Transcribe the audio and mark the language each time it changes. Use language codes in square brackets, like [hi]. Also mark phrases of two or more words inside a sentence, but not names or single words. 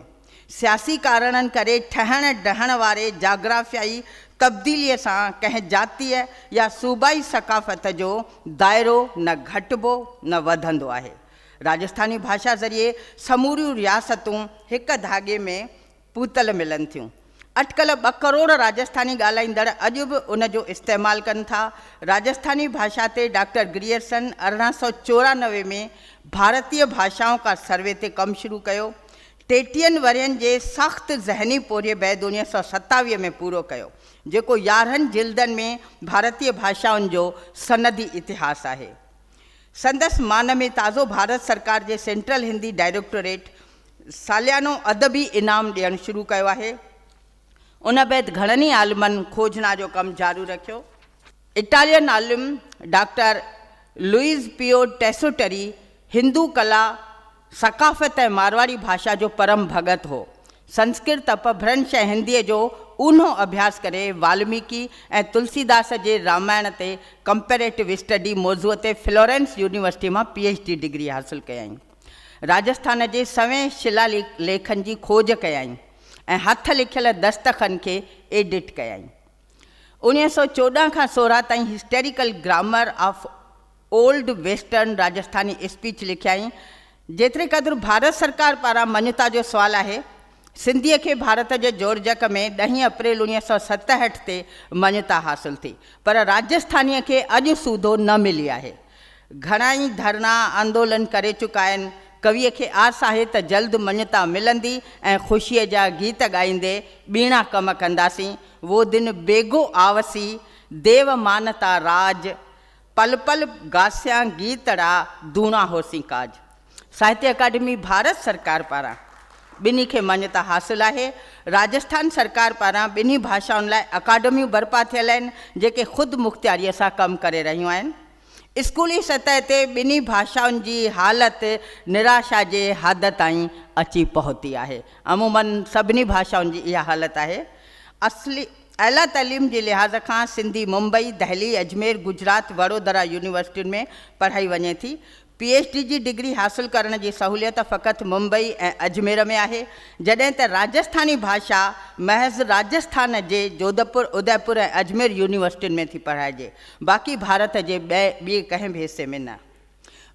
[sd] सियासी कारणनि करे ठहण ढहण वारे जाग्राफियाई तब्दीलीअ सां कंहिं जातीय या सूबाई सकाफ़त जो दाइरो न घटिबो न वधंदो आहे। राजस्थानी भाषा ज़रिए समूरियूं रियासतूं हिक धागे में पूतल मिलनि थियूं। अटकल 2 करोड़ राजस्थानी ॻाल्हाईंदड़ अॼु बि उन जो इस्तेमालु कनि था। राजस्थानी भाषा ते डॉक्टर ग्रियर्सन 1894 में भारतीय भाषाओं का सर्वे ते कमु शुरू कयो। 33 वरियनि जे सख़्त ज़हनी पोरिए बैदि 1927 में पूरो कयो, जेको 11 जिल्दनि में भारतीय भाषाउनि जो सनदी इतिहास आहे। संदसि मान में ताज़ो भारत सरकार जे सेंट्रल हिंदी डायरेक्टोरेट सालियानो अदबी इनाम ॾियणु शुरू कयो आहे। उन बैदि घणनि ई आलिमनि खोजना जो कमु जारी रखियो। इटालियन आलिम डॉक्टर लुइस पियो टेसोटरी हिंदू कला, सकाफ़त ऐं मारवाड़ी भाषा जो परम भगत हो। संस्कृत अपभ्रंश ऐं हिंदीअ जो ऊन्हो अभ्यास करे वाल्मीकि ऐं तुलसीदास जे रामायण ते [en] comparative study [sd] मौज़ूअ ते फ्लोरेंस यूनिवर्सिटी मां PhD डिग्री हासिलु कयईं। राजस्थान जे सवें शिलालेखनि जी खोज कयईं ऐं हथ लिखियल दस्तखनि खे एडिट कयईं। 1914 खां 16 ताईं हिस्टेरिकल ग्रामर ऑफ ओल्ड वेस्टर्न राजस्थानी स्पीच लिखियाईं। जेतिरे क़दुरु भारत सरकार पारां मञता जो सुवाल आहे, सिंधीअ खे भारत जे जोड़जक में 10 अप्रैल 1967 ते मञता हासिल थी, पर राजस्थानीअ खे अॼु सूदो न मिली आहे। घणा ई धरना आंदोलन करे चुका आहिनि। कवीअ खे आस आहे त जल्द मञता मिलंदी ऐं ख़ुशीअ जा गीत ॻाईंदे ॿीणा कम कंदासीं। [raj] वो दिन बेगो आवसी देव मानता राज, पल पल गास्यां गीतड़ा दूणा होसी काज। [sd] साहित्य अकादमी भारत सरकार पारां ॿिन्ही खे मञता हासिल आहे। राजस्थान सरकार पारां ॿिन्ही भाषाउनि लाइ अकादमियूं बर्पा थियल आहिनि, जेके ख़ुदि मुख़्तियारीअ सां कमु करे रहियूं आहिनि। स्कूली सतह ते ॿिन्ही भाषाउनि जी हालति निराशा जे हद ताईं अची पहुती आहे। अमूमन सभिनी भाषाउनि जी इहा हालति आहे। असली आला तइलीम जे लिहाज़ खां सिंधी मुंबई, दहली, अजमेर, गुजरात, वडोदरा यूनिवर्सिटियुनि में पढ़ाई वञे थी। PhD जी डिग्री हासिलु करण जी सहूलियत फ़क़ति मुंबई ऐं अजमेर में आहे, जॾहिं त राजस्थानी भाषा महज़ राजस्थान जे जोधपुर, उदयपुर ऐं अजमेर यूनिवर्सिटियुनि में थी पढ़ाइजे, बाक़ी भारत जे ॿिए कंहिं बि हिसे में न।